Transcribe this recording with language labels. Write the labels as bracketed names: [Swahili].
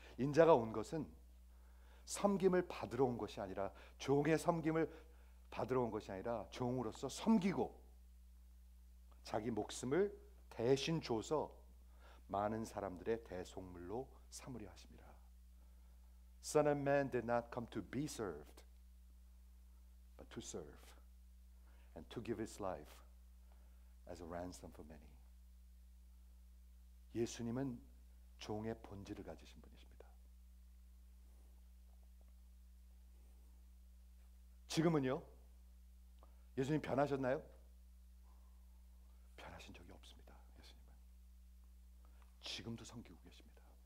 [Korean] 인자가 온 것은 섬김을 받으러 온 것이 아니라, 종의 섬김을 받으러 온 것이 아니라 종으로서 섬기고 자기 목숨을 대신 줘서 많은 사람들의 대속물로 삼으려 하십니다. [English] Son of Man did not come to be served, but to serve and to give his life as a ransom for many. [Korean] 예수님은 종의 본질을 가지신 분이십니다. 지금은요? 예수님 변하셨나요? 변하신 적이 없습니다. 예수님은 지금도 섬기고 계십니다.